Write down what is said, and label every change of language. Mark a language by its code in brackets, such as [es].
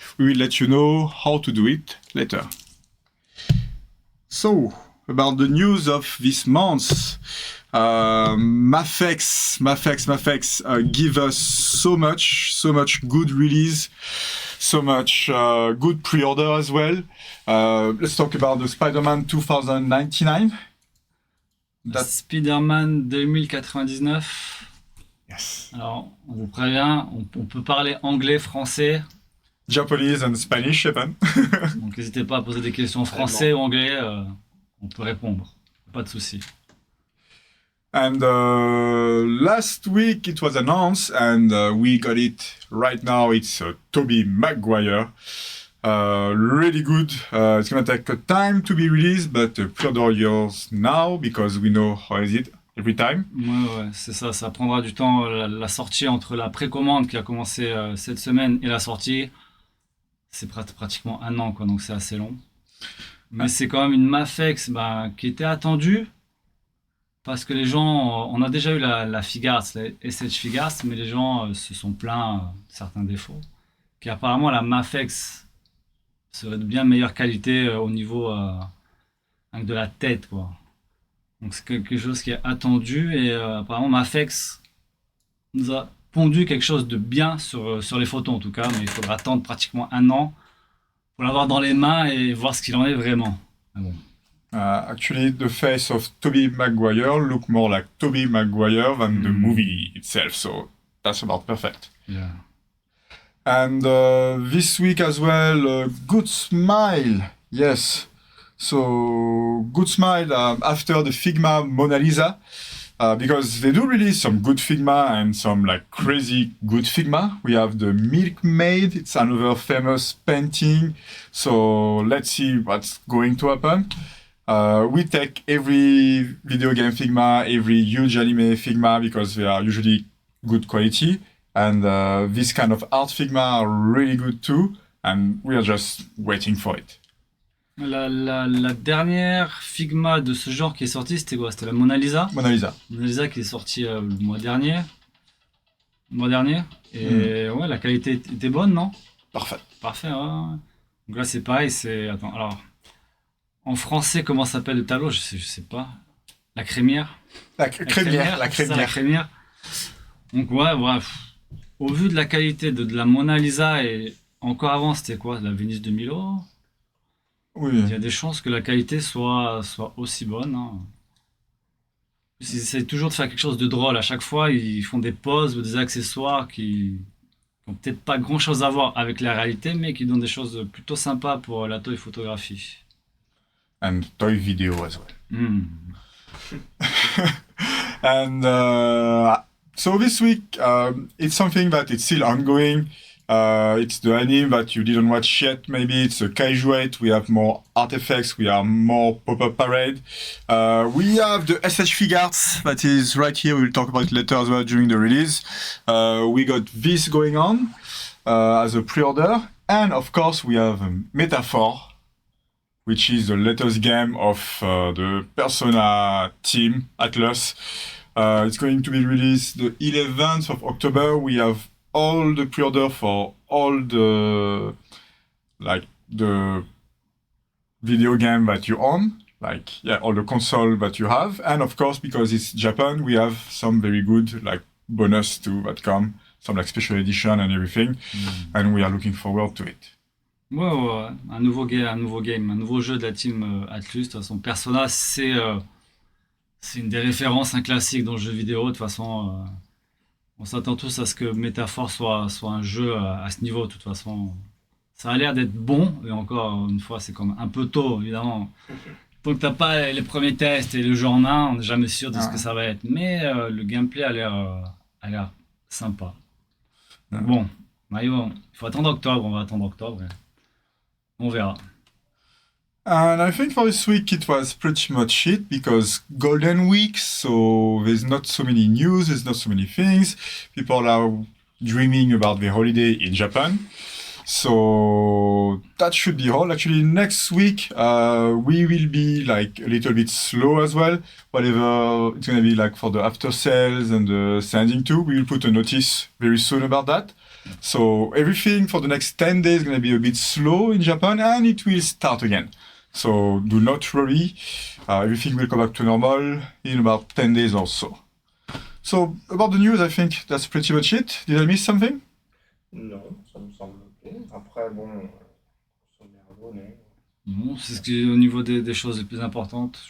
[en] We will let you know how to do it later. So, about the news of this month, Mafex give us so much good release, so much good pre-order as well. Let's talk about the Spider-Man 2099. Spider-Man 2099. Yes. [fr] Alors, on vous prévient, on peut parler anglais, français. [en] Japanese and Spanish, even. [fr] Donc n'hésitez pas à poser des questions français ou anglais, on peut répondre. Pas de souci. [en] And last week it was announced, and we got it right now. It's Tobey Maguire. Really good. It's gonna take time to be released, but pre-order yours now because we know how is it every time. [fr] Ouais, c'est ça. Ça prendra du temps. La sortie entre la précommande qui a commencé cette semaine et la sortie, c'est pratiquement un an, quoi. Donc c'est assez long. Mais c'est quand même une Mafex qui était attendue. Parce que les gens, on a déjà eu la Figuarts, la SH Figuarts, mais les gens se sont plaints de certains défauts. Qu'apparemment la Mafex serait de bien meilleure qualité au niveau de la tête, quoi. Donc c'est quelque chose qui est attendu et apparemment Mafex nous a pondu quelque chose de bien sur les photos en tout cas, mais il faudra attendre pratiquement un an pour l'avoir dans les mains et voir ce qu'il en est vraiment. Mais bon. [en] Actually, the face of Tobey Maguire look more like Tobey Maguire than the movie itself, so that's about perfect. Yeah. And this week as well, Good Smile, yes. So Good Smile after the Figma Mona Lisa, because they do release some good Figma and some like crazy good Figma. We have the Milkmaid, it's another famous painting. So let's see what's going to happen. We take every video game Figma, every huge anime Figma because they are usually good quality. And this kind of art Figma are really good too. And we are just waiting for it. [fr] La dernière Figma de ce genre qui est sortie, c'était quoi? C'était la Mona Lisa. Mona Lisa. Mona Lisa qui est sortie le mois dernier. Et ouais, la qualité était bonne, non? Parfait. Parfait, ouais. Donc là, c'est pareil. Attends, alors. En français, comment s'appelle le tableau? Je sais pas. La crémière. La crémière. Donc ouais. Au vu de la qualité de la Mona Lisa et encore avant, c'était quoi? La Vénus de Milo? Oui. Il y a des chances que la qualité soit aussi bonne. Hein. Ils essaient toujours de faire quelque chose de drôle. À chaque fois, ils font des poses ou des accessoires qui n'ont peut-être pas grand-chose à voir avec la réalité, mais qui donnent des choses plutôt sympas pour la toy photographie. [en] And toy video as well. And so this week, it's something that it's still ongoing. It's the anime that you didn't watch yet. Maybe it's a Kaiju 8. We have more artifacts. We have more pop-up parade. We have the SH Figuarts that is right here. We will talk about it later as well during the release. We got this going on as a pre-order. And of course, we have Metaphor, which is the latest game of the Persona team, Atlus. It's going to be released the 11th of October. We have all the pre-order for all the video game that you own, all the console that you have. And of course, because it's Japan, we have some very good bonus too that come, some special edition and everything. And we are looking forward to it. [fr] Ouais. Un nouveau game, un nouveau jeu de la team Atlus. De toute façon, Persona, c'est une des références, un classique dans le jeu vidéo. De toute façon, On s'attend tous à ce que Métaphore soit un jeu à ce niveau, de toute façon. Ça a l'air d'être bon, et encore une fois, c'est comme un peu tôt, évidemment. Tant que t'as pas les premiers tests et le jeu en main, on n'est jamais sûr de ce que ça va être. Mais le gameplay a l'air sympa. Donc bon, il faut attendre octobre, on va attendre octobre. On verra. [en] And I think for this week it was pretty much it because Golden Week, so there's not so many news, there's not so many things. People are dreaming about their holiday in Japan. So that should be all. Actually, next week we will be like a little bit slow as well. Whatever it's gonna be like for the after sales and the sending to, we will put a notice very soon about that. So everything for the next 10 days is gonna be a bit slow in Japan, and it will start again. So do not worry. Everything will come back to normal in about 10 days or so. So about the news, I think that's pretty much it. Did I miss something? [fr] Non, ça me semble ok. Après, bon, sommairement, non. Bon, c'est ce qui est au niveau des choses les plus importantes.